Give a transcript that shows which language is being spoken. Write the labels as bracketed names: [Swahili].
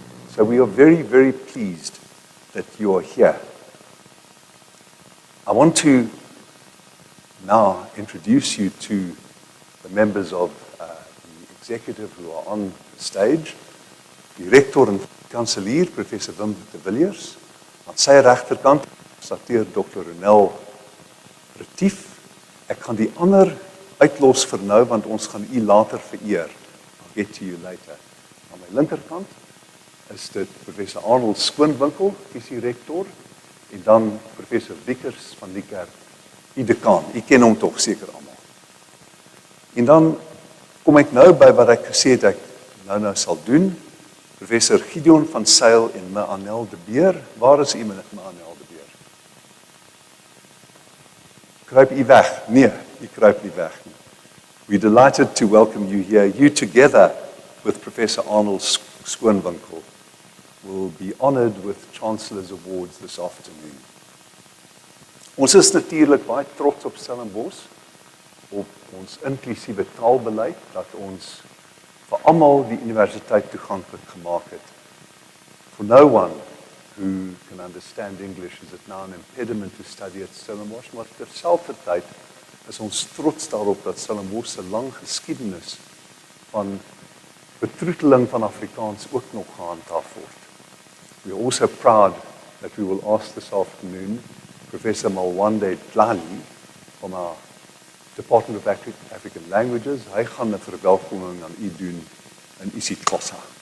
[English] So we are very, very pleased that you are here. I want to now introduce you to the members of the executive who are on the stage. [Afrikaans] Die rector en kanselier, Professor Wim de Villiers. Aan sy regterkant stateer Dr. Ronel Retief. Ek gaan die ander uitlos vir nou, want ons gaan u later vereer. [English] I'll get to you later. [Afrikaans] Aan my linkerkant is dit Professor Arnold Skoonwinkel, is die rector, en dan Professor Wiekers van die kerk, die dekaan. U ken hom tog seker almal. En dan kom ek nou by wat ek gesê het ek nou sal doen. Professor Gideon van Sail en Meanel de Beer. Waar is u, Meanel de Beer? Kruip u weg? Nee, u kruip nie weg nie. [English] We're delighted to welcome you here. You together with Professor Arnold Skoonwinkel will be honored with Chancellor's Awards this afternoon. [Afrikaans] Ons is natuurlik baie trots op Stellenbosch, op ons inklusiewe taalbeleid, dat ons vir almal die universiteit toeganklik gemaak het. [English] For no one who can understand English is it now an impediment to study at Stellenbosch, [Afrikaans] maar terselfdertyd is ons trots daarop dat Stellenbosch se lang geskiedenis van betroeteling van Afrikaans ook nog gehandhaaf word. [English] We are also proud that we will ask this afternoon Professor Malwande Dlali from our Department of African Languages. [Afrikaans] Hy gaan 'n verwelkoming aan u doen in isiXhosa.